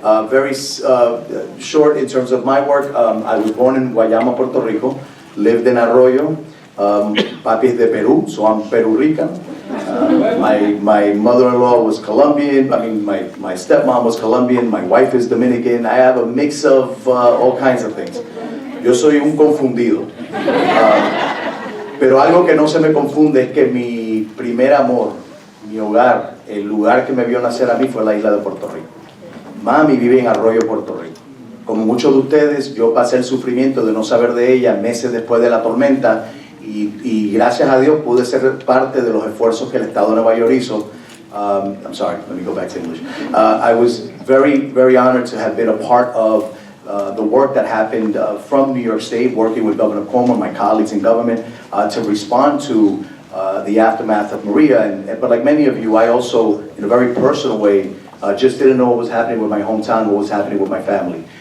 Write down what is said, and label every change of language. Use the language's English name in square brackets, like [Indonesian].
[English] Very short in terms of my work. I was born in Guayama, Puerto Rico, lived in Arroyo. Papi is de Peru, so I'm Puerto Rican. My mother-in-law was Colombian. I mean, my stepmom was Colombian. My wife is Dominican. I have a mix of all kinds of things. [Spanish] Yo soy un confundido. Pero algo que no se me confunde es que mi primer amor, mi hogar, el lugar que me vio nacer a mí fue la isla de Puerto Rico. Mami vive en Arroyo, Puerto Rico. Como muchos de ustedes, yo pasé el sufrimiento de no saber de ella meses después de la tormenta y gracias a Dios pude ser parte de los esfuerzos que el Estado de Nueva York hizo. [English] I'm sorry, let me go back to English. I was very, very honored to have been a part of the work that happened from New York State, working with Governor Cuomo and my colleagues in government to respond to the aftermath of Maria. But like many of you, I also, in a very personal way, just didn't know what was happening with my hometown, what was happening with my family.